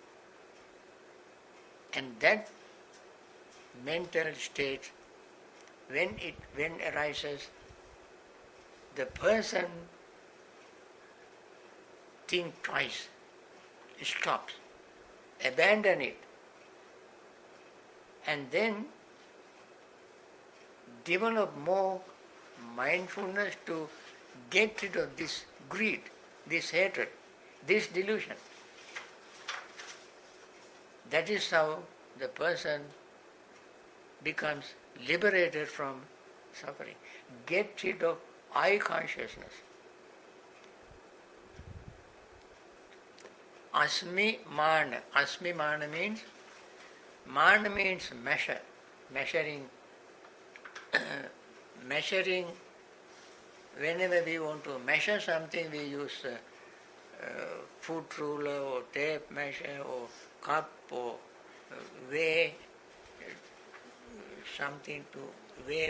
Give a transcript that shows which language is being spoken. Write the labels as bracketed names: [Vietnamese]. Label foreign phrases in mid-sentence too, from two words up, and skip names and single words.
[English] And that mental state, when arises, the person think twice, stops, abandon it, and then develop more mindfulness to get rid of this greed, this hatred, this delusion. That is how the person becomes liberated from suffering. Get rid of I consciousness. [Pali] Asmi mana. Asmi mana [English] means measure, measuring. Measuring, whenever we want to measure something, we use foot ruler or tape measure or cup or weigh something to weigh.